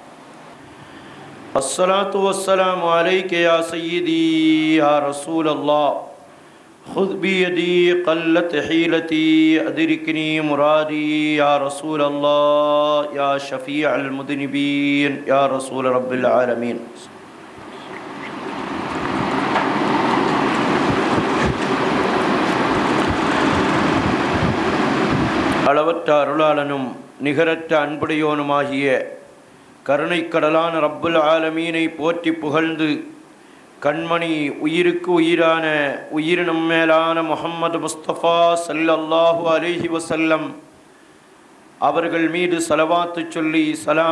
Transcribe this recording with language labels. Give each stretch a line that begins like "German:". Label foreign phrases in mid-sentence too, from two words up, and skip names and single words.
Arabic: الصلاة والسلام عليك يا سيدي يا رسول الله. خذ بيدي قلت حيلتي أدركني مرادي يا رسول الله يا شفيع المذنبين يا رسول رب العالمين.
Tamil: அளவற்ற அருளாளனும் நிகரற்ற அன்புடையோனுமாகிய கருணைக்கடலான
Arabic: رب العالمين
Tamil: போற்றி புகழ்ந்து கண்மணி உயிருக்கு உயிரான உயிரினும் மேலான முஹம்மது முஸ்தபா
Arabic: صلى الله عليه وسلم
Tamil: அவர்கள் மீது ஸலவாத்து சொல்லி சலாம்